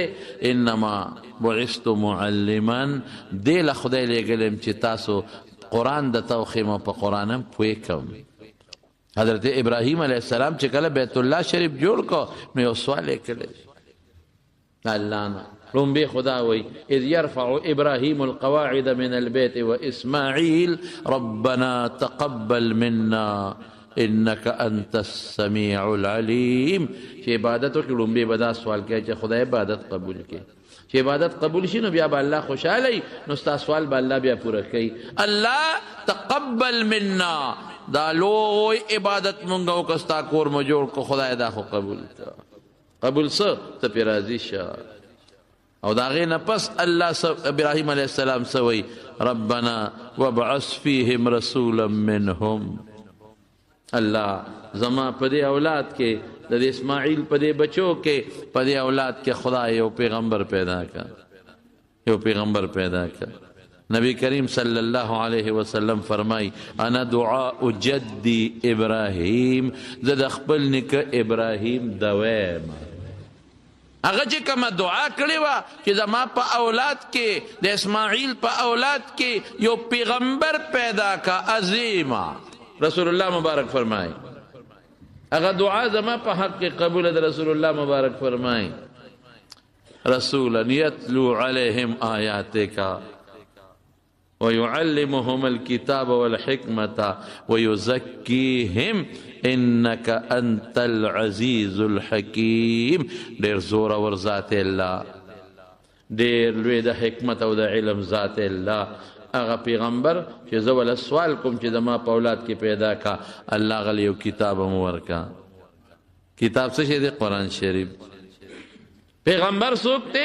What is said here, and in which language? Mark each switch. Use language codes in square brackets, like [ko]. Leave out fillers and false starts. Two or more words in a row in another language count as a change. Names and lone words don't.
[ar] انما بعثت معلما، [ps] دې له خدای لېږلی یم چې تاسو قرآن د توخیم او په قرآن هم پوه کړم. حضرت ابراهیم [ar] علیه السلام [ps] چې کله بیت الله شریف جوړ کو نو یو سوال یې کړی الله نه. لومبی خدا وی [ar] اذ یرفع ابراهیم القواعد من البیت و اسماعیل ربنا تقبل منا انك انت السمیع العلیم. [ps] چې عبادت وکړي لومبی به دا سوال کوي چې خدای عبادت قبول کړي. چې عبادت قبول شي نو بیا به الله خوشحاله وي، نو ستا سوال به الله بیا پوره کوي. [ar] الله تقبل منا، [ps] دا لوی عبادت مونږ وکړه، ستا کور مو جوړ کو، خدای دا خو قبول کړه. قبول څه؟ ته پې راضي شه. او د هغې نه پس الله ابراهیم [ar] علیه السلام [ps] څه وایي؟ [ar] ربنا وابعث فیهم رسولا منهم. [ps] الله زما په دې اولاد کې، د اسماعیل په دې بچو کې، په دې اولاد کې خدای یو پیغمبر پیدا کړه، یو پیغمبر پیدا کړ. نبی کریم [ar] صلی الله علیه وسلم [ps] فرمای [ar] انا دعاء جدی ابراهیم، [ps] زه د خپل نیکه ابراهیم دویم. هغه چې کومه دعا کړې وه چې زما په اولاد کې د اسماعیل په اولاد کې یو پیغمبر پیدا کا عظیمه، رسول الله مبارک فرمای هغه دعا زما په حق کې قبول ده. رسول الله مبارک فرمای [ar] رسولا یتلو علیهم آیاتک ويعلمهم الكتاب والحكمة ويزكيهم إنك أنت العزيز الحكيم. [ps] دير زور ور ذات الله، دير لوی د حکمت او د علم ذات الله. هغه پیغمبر چې زه ول سوال کوم چې زما په اولاد کې پیدا کا، الله غلی یو کتاب مو ورکا. کتاب څه شی دی؟ قرآن شریف. پیغمبر څوک دی؟